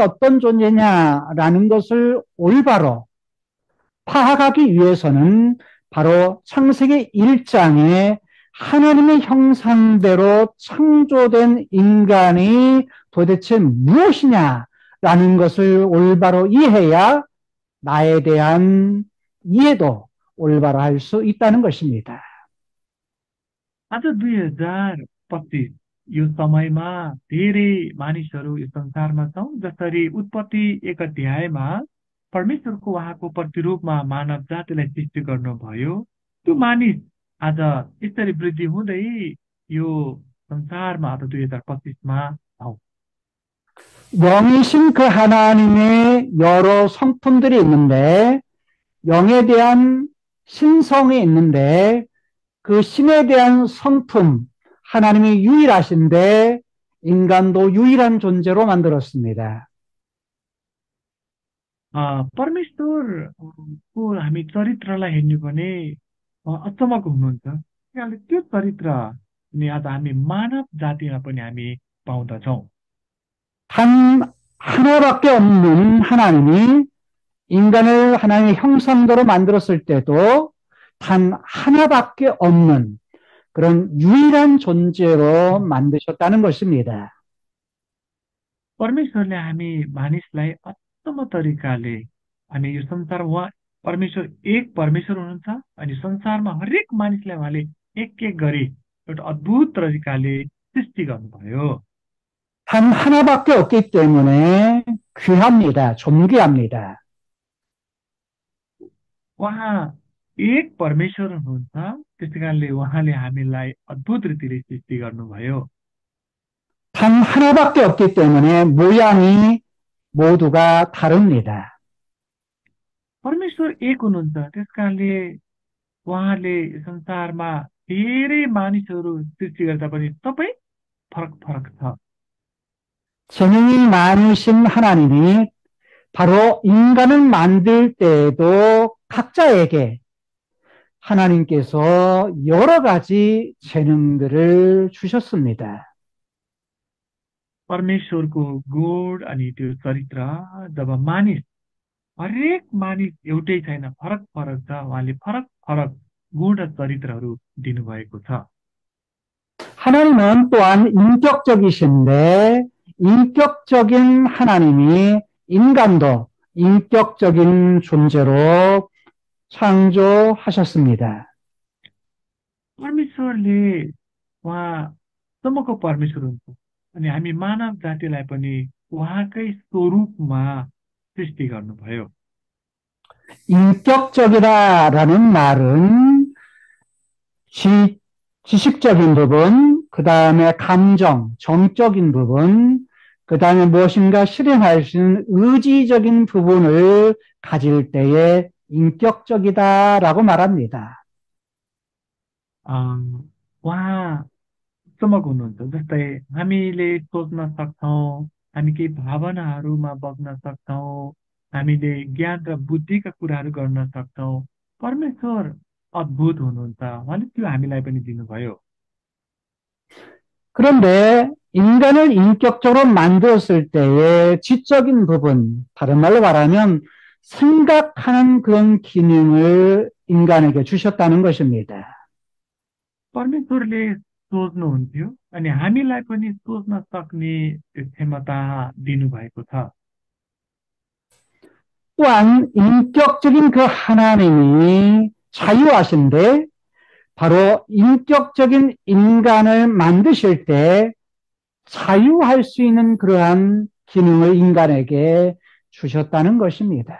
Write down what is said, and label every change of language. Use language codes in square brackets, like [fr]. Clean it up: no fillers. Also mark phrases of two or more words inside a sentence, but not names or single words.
[ko] 어떤 존재냐라는 것을 올바로 파악하기 위해서는 바로 창세기 1장에 하나님의 형상대로 창조된 인간이 도대체 무엇이냐라는 것을 올바로 이해해야 나에 대한 이해도 올바로 할 수 있다는 것입니다. [ne] आज 2025 यो समयमा धेरै मानिसहरू यो संसारमा छौँ। जसरी उत्पत्ति 1 अध्यायमा परमेश्वरको उहाँको प्रतिरूपमा मानव जातिलाई सृष्टि गर्नुभयो, त्यो मानिस आज यसरी वृद्धि हुँदै यो संसारमा आज 2025मा छौँ। [ko] 영이신 그 하나님의 여러 성품들이 있는데, 영에 대한 신성이 있는데, 그 신에 대한 성품, 하나님이 유일하신데, 인간도 유일한 존재로 만들었습니다. [ne] परमेश्वरको हामी चरित्रलाई हेर्नु भने अचम्मको हुनुहुन्छ। किनभने त्यो चरित्र नि आज हामी मानव जातिमा पनि हामी पाउँदछौँ। [ko] 단 하나밖에 없는 하나님이 인간을 하나님의 형상대로 만들었을 때도 단 하나밖에 없는 그런 유일한 존재로 만드셨다는 것입니다. [ne] परमेश्वरले हामी मानिसलाई अचम्म तरिकाले हामी यो संसारमा उहाँ परमेश्वर एक परमेश्वर हुनुहुन्छ अनि संसारमा हरेक मानिसलाई उहाँले एक एक गरी एउटा अद्भुत तरिकाले सृष्टि गर्नुभयो। [ko] 단 하나밖에 없기 때문에 귀합니다. 존귀합니다. [ne] उहाँ एक परमेश्वर हुनुहुन्छ, त्यसै कारणले उहाँले हामीलाई अद्भुत रीतिले सृष्टि गर्नुभयो। [ko] 단 하나밖에 없기 때문에 모양이 모두가 다릅니다. [ne] परमेश्वर एक हुनुहुन्छ, त्यस कारणले उहाँले संसारमा धेरै मानिसहरू सृष्टि गर्दा पनि सबै फरक फरक छ। [ko] 재능이 많으신 하나님이 바로 인간을 만들 때에도 각자에게 하나님께서 여러 가지 재능들을 주셨습니다. [ne] परमेश्वरको गुण अनि त्यो चरित्र, जब मानिस हरेक मानिस एउटै छैन, फरक फरक छ, उहाँले फरक फरक गुण र चरित्रहरू दिनुभएको छ। [ko] 하나님은 또한 인격적이신데 인격적인 하나님이 인간도 인격적인 존재로 창조하셨습니다. [ne] परमेश्वरले उहाँसम्मको परमेश्वर हुन्छ अनि हामी मानव जातिलाई पनि उहाँकै स्वरूपमा सृष्टि गर्नुभयो। [ko] 인격적이다라는 말은 지식적인 부분, 그 다음에 감정, 정적인 부분, 그 다음에 무엇인가 실행할 수 있는 의지적인 부분을 가질 때에 인격적이다라고 말합니다. [ne] उहाँसम्मको हुनुहुन्छ, जस्तै हामीले सोच्न सक्छौँ, हामी केही भावनाहरूमा बग्न सक्छौँ, हामीले ज्ञान र बुद्धिका कुराहरू गर्न सक्छौँ। परमेश्वर अद्भुत हुनुहुन्छ, उहाँले त्यो हामीलाई पनि दिनुभयो। [ko] 그런데 인간을 인격적으로 만들었을 때의 지적인 부분, 다른 말로 말하면 생각하는 그런 기능을 인간에게 주셨다는 것입니다. [ne] परमेश्वरले सोच्नुहुन्थ्यो अनि हामीलाई पनि सोच्न सक्ने त्यो क्षमता दिनुभएको छ। [ko] 또한 인격적인 그 하나님이 자유하신데 바로 인격적인 인간을 만드실 때 자유할 수 있는 그러한 기능을 인간에게 주셨다는 것입니다.